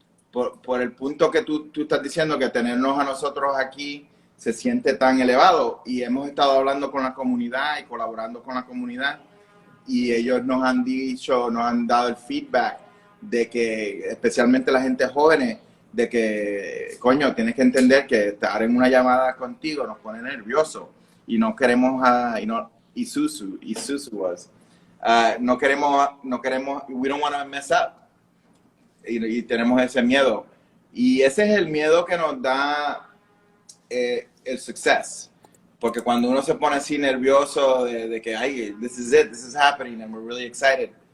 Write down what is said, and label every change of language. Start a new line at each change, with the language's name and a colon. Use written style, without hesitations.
Spanish: Por el punto que tú estás diciendo, que tenernos a nosotros aquí se siente tan elevado, y hemos estado hablando con la comunidad y colaborando con la comunidad, y ellos nos han dado el feedback de que, especialmente la gente joven, de que, coño, tienes que entender que estar en una llamada contigo nos pone nervioso y no queremos Isuzu was. No queremos,
English: we don't want to mess up.
Spanish: Y tenemos ese miedo. Y ese es el miedo que nos da el success. Porque cuando uno se pone así nervioso de que, ay,
English: this is it, this is happening, and we're really excited.